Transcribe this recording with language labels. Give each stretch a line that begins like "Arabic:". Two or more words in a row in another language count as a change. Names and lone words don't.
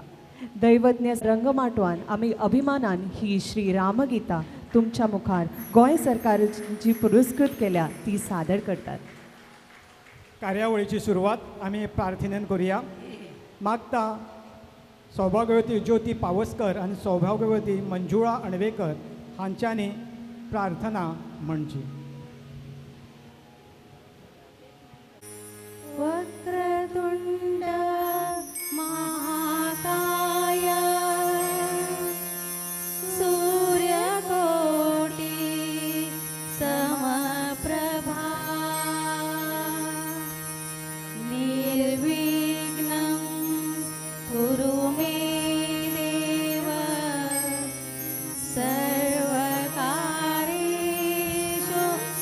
Konkani: दैवज्ञ रंगमाटवान आमी अभिमानान ही श्री रामगीता तुमच्या मुखार गोंय सरकार जी पुरस्कृत केल्या ती सादर करतात. कार्यावळीची सुरवात आमी प्रार्थनेन करुया. मागता सौभाग्यवती ज्योती पावसकर आनी सौभाग्यवती मंजुळा अणवेकर हांच्यांनी प्रार्थना म्हणची.
Sanskrit: वक्रतुंड महाकाय सूर्यकोटि समप्रभा निर्विघ्नं कुरु मे देव सर्वकार्येषु